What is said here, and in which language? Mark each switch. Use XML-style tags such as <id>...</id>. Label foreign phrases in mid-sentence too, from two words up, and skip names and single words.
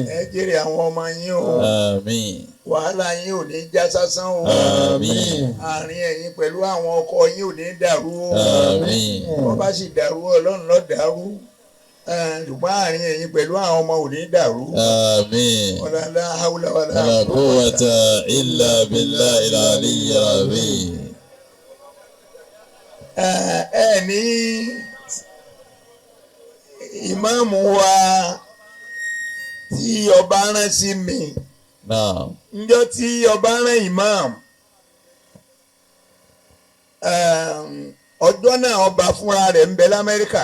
<yo>Ẹ jèrè àwọn ọmọ yín o. Àmín. Wàhálà yín ò ní já sásán o. Àmín. Àárín ẹ̀yin pẹ̀lú àwọn ọkọ yín ò ní dàrú o. Àmín. Wọ́n bá sì dàrú Ọlọ́run ló dàrú. Ṣùgbọ́n àárín ẹ̀yin pẹ̀lú àwọn ọmọ ò ní dàrú. Àmín.</yo> <ar>ولا حول ولا لا قوة إلا بالله العلي العظيم.</ar> <yo>Ẹ ní ìmáàmù wa tí ọba rán sí mi. Ǹjọ́ tí ọba rán ìmáàmù ọjọ́ náà ọba fúnra rẹ̀ ń bẹ l'Amẹ́ríkà.</yo>